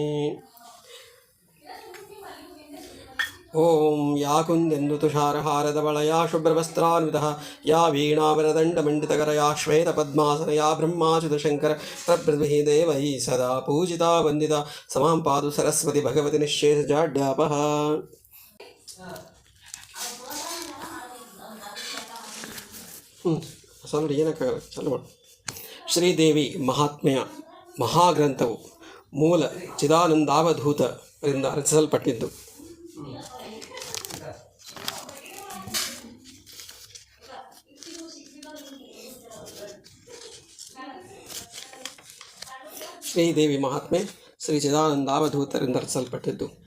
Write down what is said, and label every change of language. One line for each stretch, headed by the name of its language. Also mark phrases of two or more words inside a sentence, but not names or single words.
Sanskrit: ओं या कुन्देन्दुतुषारहारधवलया शुभ्रवस्त्रान्वितः या वीणावरदण्डमण्डितकरया श्वेतपद्मासनया ब्रह्माच्युतशङ्कर प्रभृतिभिः देवैः सदा पूजिता वन्दिता समां पातु सरस्वती भगवती निःशेषजाड्यापः.
Kannada: ಸಾರಿ ಏನಕ್ಕಾಗಲ್ಲ ಚಾಲು ಮಾಡಿ. ಶ್ರೀದೇವಿ ಮಹಾತ್ಮೆಯ ಮಹಾಗ್ರಂಥವು ಮೂಲ ಚಿದಾನಂದಾವಧೂತರಿಂದ ರಚಿಸಲ್ಪಟ್ಟಿದ್ದು. ಶ್ರೀದೇವಿ ಮಹಾತ್ಮೆ ಶ್ರೀ ಚಿದಾನಂದಾವಧೂತರಿಂದ ರಚಿಸಲ್ಪಟ್ಟಿದ್ದು.